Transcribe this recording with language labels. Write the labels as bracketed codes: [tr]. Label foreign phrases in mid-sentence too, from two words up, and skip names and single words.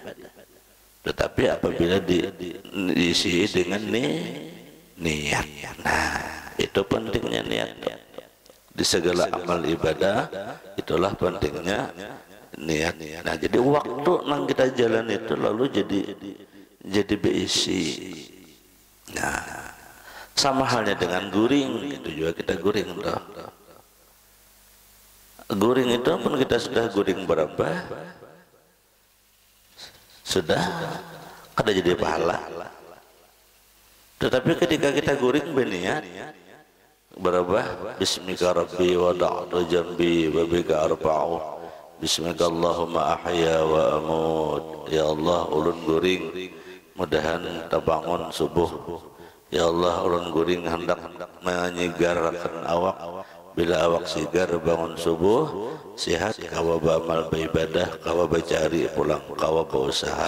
[bjn] Tetapi apabila diisi dengan niat, nah itu pentingnya niat. Di segala amal ibadah itulah pentingnya niat. Nah jadi waktu nang kita jalan itu lalu jadi berisi. Nah, sama halnya dengan guring, itu juga kita guring toh. Guring itu pun kita sudah guring berapa, sudah kada jadi pahala. Tetapi ketika kita guring berniat berubah, [ar] بسمك ربي وضعت جنبي وبك أرفعه، باسمك اللهم أحيا وأموت. [bjn] Ya Allah ulun guring mudahan tabangun subuh. Ya Allah ulun guring hendak menyigarkan awak, bila awak sigar bangun subuh sihat kawa beramal beribadah, kawa bercari pulang, kawa berusaha.